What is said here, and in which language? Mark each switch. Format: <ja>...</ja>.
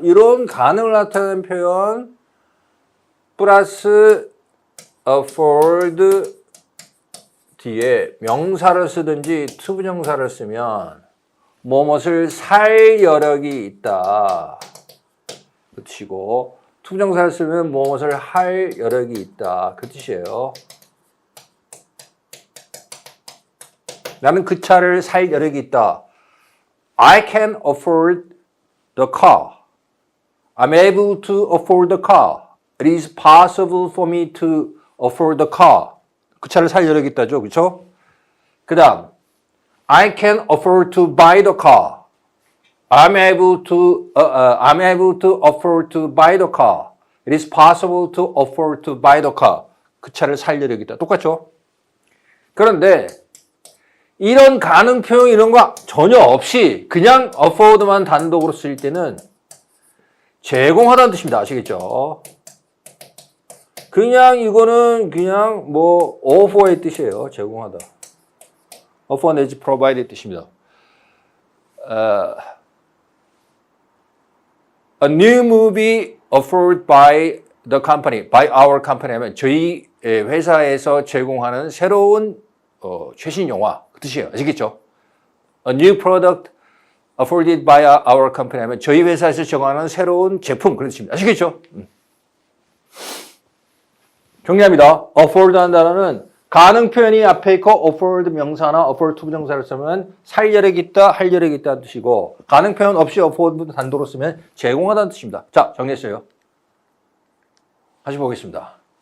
<ko>이런 가능을 나타내는 표현 플러스 afford 뒤에 명사를 쓰든지 투부정사를 쓰면 무엇을 살 여력이 있다 그 뜻이고 투부정사를 쓰면 무엇을 할 여력이 있다 그 뜻이에요. 나는 그 차를 살 여력이 있다.</ko> <en>I can afford the car. I'm able to afford the car. It is possible for me to afford the car.</en> <ko>그 차를 살 여력이 있다죠. 그렇죠? 그 다음</ko> <en>I can afford to buy the car. I'm able to afford to buy the car. It is possible to afford to buy the car.</en> <ko>그 차를 살 여력이 있다. 똑같죠? 그런데 이런 가능 표현 이런 거 전혀 없이 그냥 afford만 단독으로 쓸 때는 제공하다는 뜻입니다. 아시겠죠? 그냥 이거는 그냥 뭐 offer의 뜻이에요. 제공하다. offer 내지 provide의 뜻입니다.</ko> <en>A new movie offered by the company, by our company</en> <ko>하면 저희 회사에서 제공하는 새로운 최신 영화 그 뜻이에요. 아시겠죠?</ko> <en>A new product afforded by our company</en> <ko>하면 저희 회사에서 제공하는 새로운 제품 그런 뜻입니다. 아시겠죠? 정리합니다. afford라는 단어는 가능 표현이 앞에 있고 afford 명사나 afford 투부정사를 쓰면 살 여력이 있다, 할 여력이 있다는 뜻이고 가능 표현 없이 afford 단도로 쓰면 제공하다는 뜻입니다. 자, 정리했어요. 다시 보겠습니다.</ko>